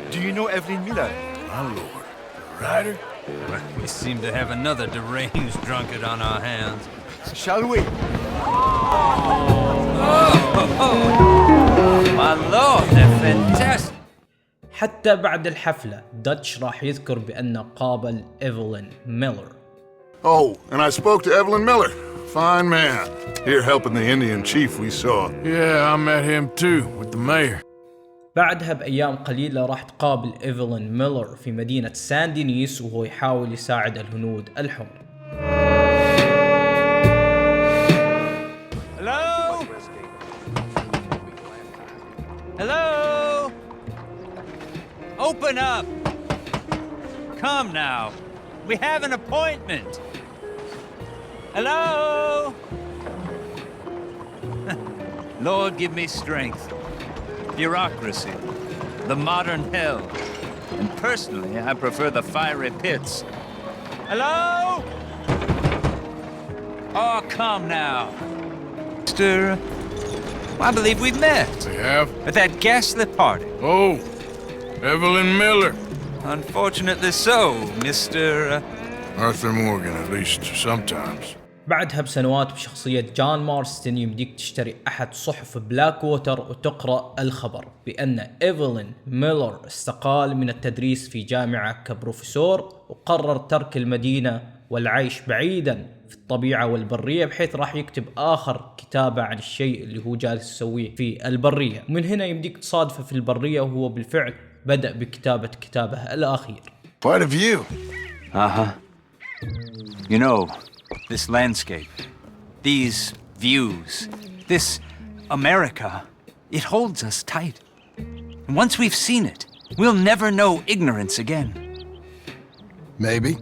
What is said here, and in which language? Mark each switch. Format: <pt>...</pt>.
<en>Do you know Evelyn Miller? My lord, Ryder? We seem to have another deranged drunkard on our hands. Shall we? My lord, they're fantastic.</en> <ar>حتى بعد الحفلة داتش راح يذكر بأنه قابل إيفلين ميلر.</ar> <en>Oh, and I spoke to Evelyn Miller. Fine man. Here helping the Indian chief we saw. Yeah, I met him too, with the mayor.</en> <ar>بعدها بأيام قليلة راح تقابل إيفلين ميلر في مدينة سان دينيس وهو يحاول يساعد الهنود الحمر.</ar> <en>Hello? Hello? Open up. Come now. We have an appointment. Hello? Lord, give me strength. Bureaucracy. The modern hell. And personally, I prefer the fiery pits. Hello? Oh, come now. Mister, I believe we've met. We have? At that ghastly party. Oh, Evelyn Miller. Unfortunately so, Mr. Arthur Morgan, at least sometimes.</en> <ar>بعدها بسنوات بشخصية جون مارستن يمديك تشتري أحد صحف بلاك ووتر وتقرأ الخبر بأن إيفلين ميلر استقال من التدريس في جامعة كبروفيسور وقرر ترك المدينة والعيش بعيدا في الطبيعة والبرية، بحيث راح يكتب آخر كتابة عن الشيء اللي هو جالس يسويه في البرية. ومن هنا يمديك تصادفه في البرية وهو بالفعل بدأ بكتابة كتابه الأخير.</ar> <en>Quite a view. Uh-huh. You know, this landscape, these views, this America, it holds us tight. And once we've seen it, we'll never know ignorance again. Maybe.</en>